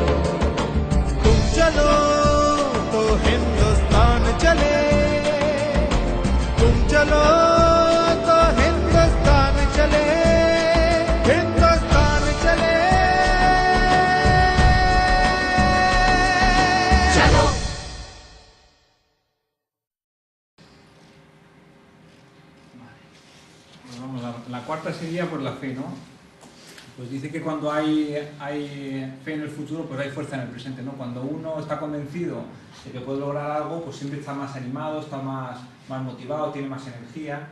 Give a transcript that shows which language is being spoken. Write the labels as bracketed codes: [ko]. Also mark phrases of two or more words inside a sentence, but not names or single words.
[hi] तुम चलो तो हिंदुस्तान चले, तुम चलो तो हिंदुस्तान चले, हिंदुस्तान चले। चलो [es] Vamos, la cuarta sería pues la fe, ¿no? Pues dice que cuando hay fe en el futuro, pues hay fuerza en el presente, ¿no? Cuando uno está convencido de que puede lograr algo, pues siempre está más animado, está más motivado, tiene más energía.